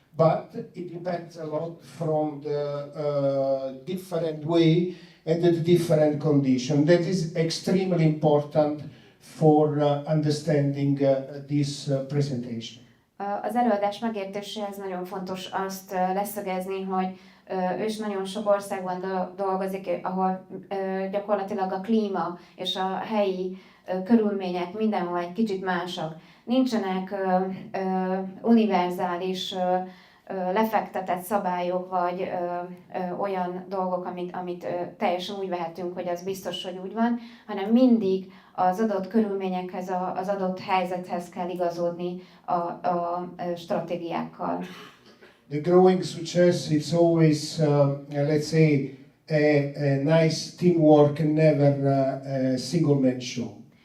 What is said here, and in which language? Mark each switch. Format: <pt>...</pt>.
<en>But it depends a lot from the different way and the different condition. That is extremely important for understanding this presentation.</en> <hu>Az előadás megértéséhez nagyon fontos azt leszögezni, hogy ő is nagyon sok országban dolgozik, ahol gyakorlatilag a klíma és a helyi körülmények mindenhol egy kicsit másak. Nincsenek univerzális lefektetett szabályok, vagy olyan dolgok, amit teljesen úgy vehetünk, hogy az biztos, hogy úgy van, hanem mindig az adott körülményekhez, az adott helyzethez kell igazodni a stratégiákkal.</hu> <en>The growing success is always, let's say, a nice teamwork, never a single man show.</en>